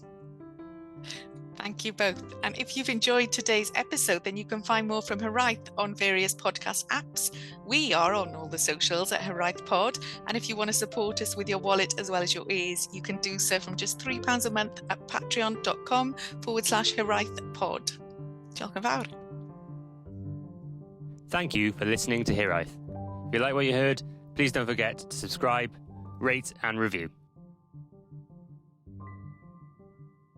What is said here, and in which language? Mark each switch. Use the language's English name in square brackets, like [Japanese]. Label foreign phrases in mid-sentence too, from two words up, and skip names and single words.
[English] Thank you both. And if you've enjoyed today's episode, then you can find more from Hiraeth on various podcast apps. We are on all the socials at Hiraeth Pod. And if you want to support us with your wallet as well as your ears, you can do so from just £3 a month at patreon.com/Hiraeth Pod. [Welsh] Diolch yn fawr. [English] Thank you for listening to Hiraeth. If you like what you heard, please don't forget to subscribe, rate and review.